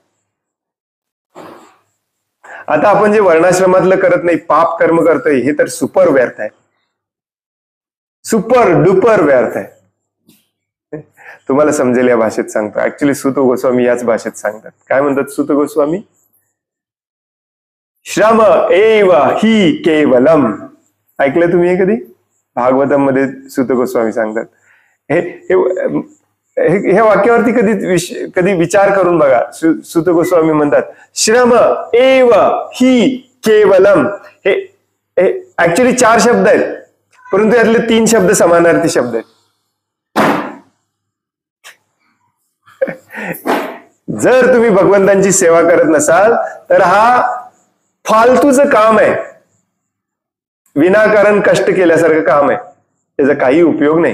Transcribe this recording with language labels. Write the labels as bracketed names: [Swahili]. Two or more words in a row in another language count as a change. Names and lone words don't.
[Marathi] आता आपण जे वर्णाश्रमातलं करत नाही, पाप कर्म करतोय, हे तर सुपर व्यर्थ आहे, [English] super duper [Marathi] व्यर्थ आहे. तुम्हाला समजेल या भाषेत सांगतो. ऍक्च्युली सुत गोस्वामी याच भाषेत सांगतात. काय म्हणतात सुत गोस्वामी? [Sanskrit] श्रम एव हि केवलम. [Marathi] ऐकलं तुम्ही हे कधी? भागवतम मध्ये सुत गोस्वामी सांगतात. हे वाक्यावरती कधी विचार करून बघा. सुत गोस्वामी म्हणतात [Sanskrit] श्रम एव हि केवलम. [Marathi] हे ऍक्च्युली 4 शब्द आहेत, परंतु यातले 3 शब्द समानार्थी शब्द आहेत. जर तुम्ही भगवंतांची सेवा करत नसाल तर हा फालतूचं काम आहे, विनाकारण कष्ट केल्यासारखं काम आहे, त्याचा काही उपयोग नाही.